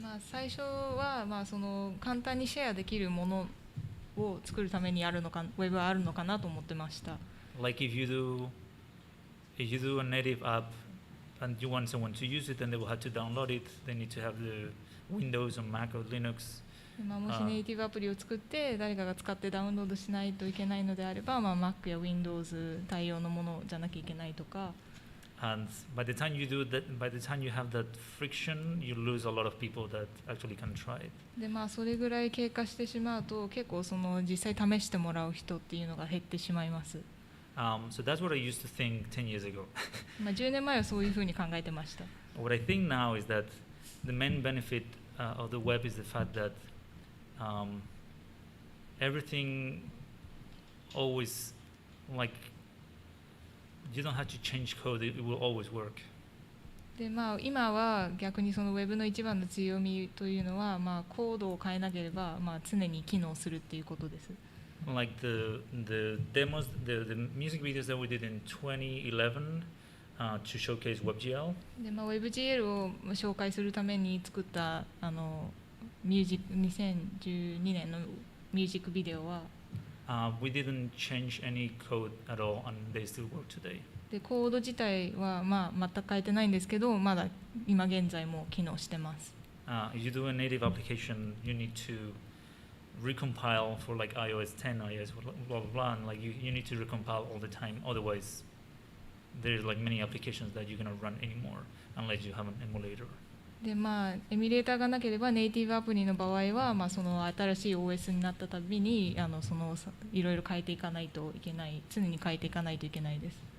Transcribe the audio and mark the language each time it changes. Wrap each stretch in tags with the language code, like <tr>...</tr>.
<ja>最初はその簡単にシェアできるものを作るためにウェブはあるのかなと思ってました。</ja> <en>Like if you do a native app and you want someone to use it, then they will have to download it. They need to have the Windows or Mac or Linux.</en> <ja>もしネイティブアプリを作って誰かが使ってダウンロードしないといけないのであれば、Mac や Windows 対応のものじゃなきゃいけないとか。</ja> <en>And by the time you do that, by the time you have that friction, you lose a lot of people that actually can try it.</en> <ja>でそれぐらい経過してしまうと結構その実際試してもらう人っていうのが減ってしまいます。</ja> <en>So that's what I used to think 10 years ago.</en> <ja>10年前はそういうふうに考えてました。</ja> <en>What I think now is that the main benefit of the web is the fact that everything always, like, you don't have to change code, it will always work.</en> <ja>で今は逆にそのウェブの一番の強みというのは、コードを変えなければ、常に機能するっていうことです。</ja> <en>Like the demos, the music videos that we did in 2011 to showcase WebGL.</en> <ja>でWebGL を紹介するために作った2012年のミュージックビデオは、</ja> <en>we didn't change any code at all, and they still work today.</en> <ja>でコード自体は全く変えてないんですけど、まだ今現在も機能してます。</ja> <en>If you do a native application, you need to recompile for like iOS 10, iOS blah blah blah, and like you need to recompile all the time. Otherwise, there's like many applications that you cannot run anymore unless you have an emulator.</en> <ja>でエミュレーターがなければネイティブアプリの場合は、その新しい OS になったたびにいろいろ変えていかないといけない、常に変えていかないといけないです。</ja>